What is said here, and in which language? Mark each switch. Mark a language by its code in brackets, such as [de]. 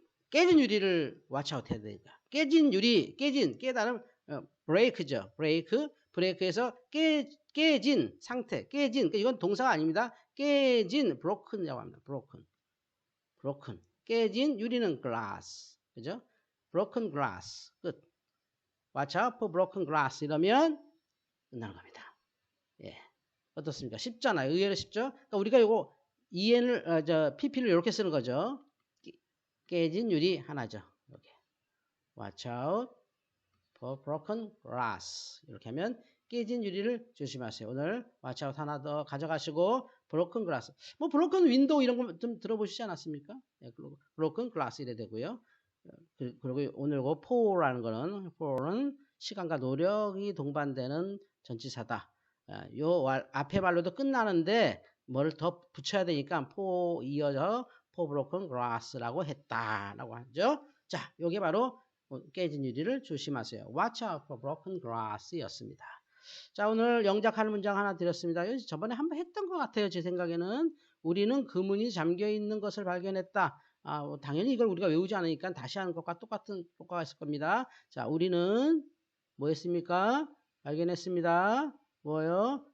[ko] 깨진 유리를 watch out 해야 되니까. 깨진 유리, 깨다는 break죠. break에서 깨진 상태, 그러니까 이건 동사가 아닙니다. 깨진 broken이라고 합니다. broken. 깨진 유리는 glass. 그죠? broken glass. 끝. [en] watch out for broken glass [ko] 이러면 끝나는 겁니다. 예. 어떻습니까? 쉽잖아요. 의외로 쉽죠? 그러니까 우리가 요거 EN을, PP를 이렇게 쓰는 거죠. 깨진 유리 하나죠. 이렇게. [en] watch out for broken glass. [ko] 이렇게 하면 깨진 유리를 조심하세요. 오늘 watch out 하나 더 가져가시고 broken glass. 뭐 broken window 이런 거 좀 들어보시지 않았습니까? 예, broken glass 이래 되고요. 그리고 오늘 그 for라는 거는 for는 시간과 노력이 동반되는 전치사다. 요 앞에 말로도 끝나는데 뭘 더 붙여야 되니까 for 이어져 [en] for broken glass [ko] 라고 했다라고 하죠. 자, 요게 바로 깨진 유리를 조심하세요. [en] Watch out for broken glass였습니다. [ko] 자, 오늘 영작하는 문장 하나 드렸습니다. 저번에 한번 했던 것 같아요. 제 생각에는 우리는 그 문이 잠겨 있는 것을 발견했다. 당연히 이걸 우리가 외우지 않으니까 다시 하는 것과 똑같은 효과가 있을 겁니다. 자, 우리는 뭐 했습니까? 발견했습니다. 뭐요?